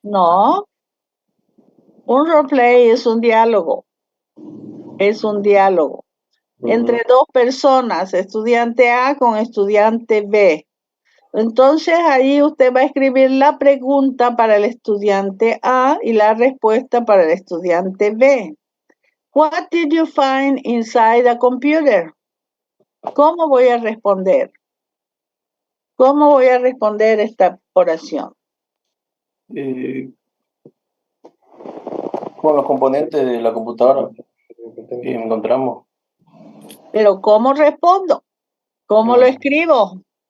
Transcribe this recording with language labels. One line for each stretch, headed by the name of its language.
Spanish: No. Un role play es un diálogo. Es un diálogo entre dos personas, estudiante A con estudiante B. Entonces ahí usted va a escribir la pregunta para el estudiante A y la respuesta para el estudiante B.
English: What did you find inside a computer?
Spanish: ¿Cómo voy a responder? ¿Cómo voy a responder esta oración? Con los componentes de la computadora que encontramos. Pero ¿cómo respondo? ¿Cómo lo escribo?